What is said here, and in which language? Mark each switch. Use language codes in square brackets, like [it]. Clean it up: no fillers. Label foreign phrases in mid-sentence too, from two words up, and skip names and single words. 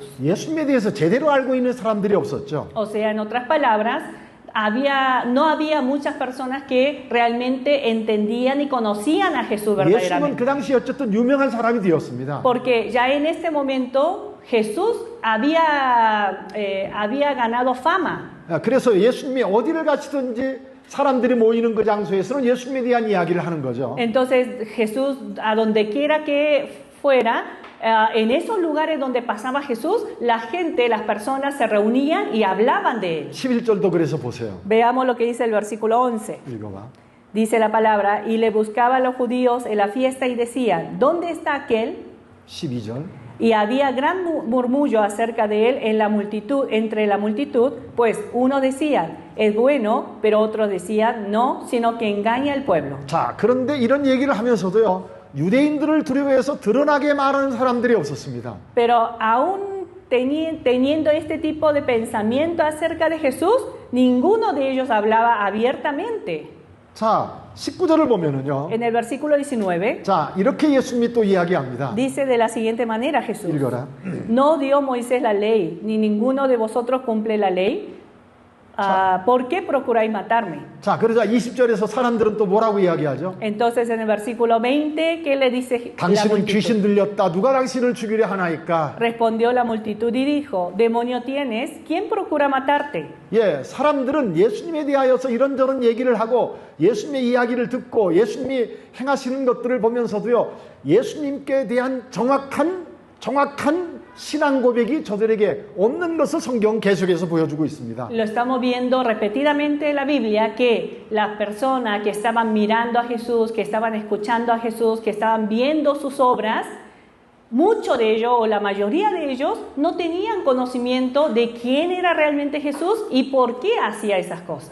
[ko] 예수님에 대해서 제대로 알고 있는 사람들이 없었죠. [es] O sea, en otras palabras, no había muchas personas que realmente entendían y conocían a Jesús [ko] 예수님은 [es] verdaderamente. [ko] 그 당시 어쨌든 유명한 사람이 되었습니다. [es] Porque ya en este momento Jesús había ganado fama. [ko] 그래서 예수님이 어디를 가시든지 사람들이 모이는 그 장소에서는 예수님에 대한 이야기를 하는 거죠. [es] Entonces Jesús, a donde quiera que fuera, en esos lugares donde pasaba Jesús, la gente, las personas se reunían y hablaban de él. [ko] 11절도 그래서 보세요. [es] Veamos lo que dice el versículo 11. [ko] 읽어봐. [es] Dice la palabra, y le buscaban los judíos en la fiesta y decían, ¿dónde está aquel? [ko] 12절. [es] Y había gran murmullo acerca de él en la multitud, entre la multitud, pues unos decían, es bueno, pero otros decían, no, sino que engaña al pueblo. [ko] 자, 그런데 이런 얘기를 하면서도요, 유대인들을 두려워해서 드러나게 말하는 사람들이 없었습니다. [es] Pero aún teniendo este tipo de pensamiento acerca de Jesús, ninguno de ellos hablaba abiertamente. [ko] 자, 19절을 보면은요. [es] En el versículo 19, [ko] 자, 이렇게 예수님이 또 이야기합니다. [es] dice de la siguiente manera Jesús, [ko] 읽어라. [es] no dio Moisés la ley, ni ninguno de vosotros cumple la ley. ¿Por qué procuráis matarme? [ko] 자, 그러자 20절에서 사람들은 또 뭐라고 이야기하죠? [es] Entonces en el versículo 20, ¿qué le dice la [ko] 당신은 [es] multitud? [ko] 귀신 들렸다. 누가 당신을 죽이려 하나이까? [es] Respondió la multitud y dijo, demonio tienes, ¿quién procura matarte? [ko] 예, 사람들은 예수님에 대하여서 이런저런 얘기를 하고 예수님의 이야기를 듣고 예수님이 행하시는 것들을 보면서도요, 예수님께 대한 정확한 신앙 고백이 저들에게 없는 것을 성경은 계속해서 보여주고 있습니다. [es] Lo estamos viendo repetidamente en la Biblia que las personas que estaban mirando a Jesús, que estaban escuchando a Jesús, que estaban viendo sus obras, muchos de ellos o la mayoría de ellos no tenían conocimiento de quién era realmente Jesús y por qué hacía esas cosas.